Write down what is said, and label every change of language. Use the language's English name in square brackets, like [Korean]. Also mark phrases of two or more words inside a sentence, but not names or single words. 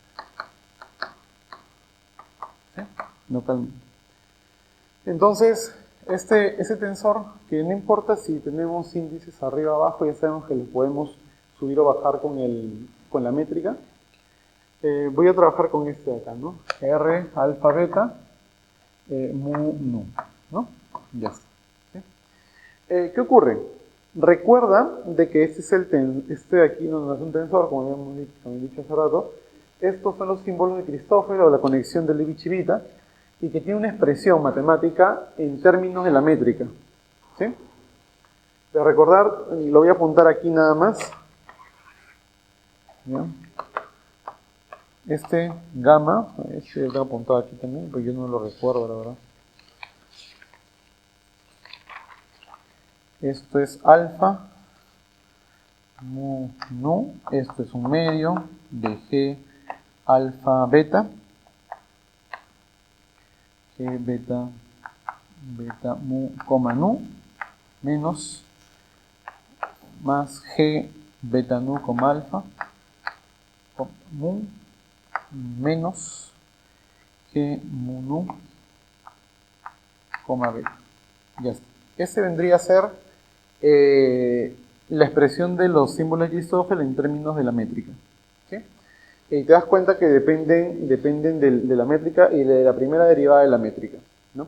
[Spanish] ¿Sí? Localmente. Entonces, ese tensor, que no importa si tenemos índices arriba o abajo, ya sabemos que lo podemos subir o bajar con la métrica. Voy a trabajar con este de acá, ¿no? R, alfa, beta, mu, nu, ¿no? Ya está. ¿Sí? ¿Qué ocurre? Recuerda de que este de aquí no es un tensor, como habíamos dicho hace rato. Estos son los símbolos de Christoffel o la conexión de Levi Civita, y que tiene una expresión matemática en términos de la métrica. ¿Sí? De recordar, lo voy a apuntar aquí nada más. ¿Ya? Este gamma, lo tengo apuntado aquí también, pero yo no lo recuerdo, la verdad. Esto es alfa, mu, nu, esto es un medio de G alfa beta, G beta, beta mu, coma nu, menos, más G beta nu, coma alfa, mu, menos G mu nu, coma beta. Ya está. Ese vendría a ser la expresión de los símbolos de Christoffel en términos de la métrica. ¿Sí? Y te das cuenta que dependen de la métrica y de la primera derivada de la métrica, ¿no?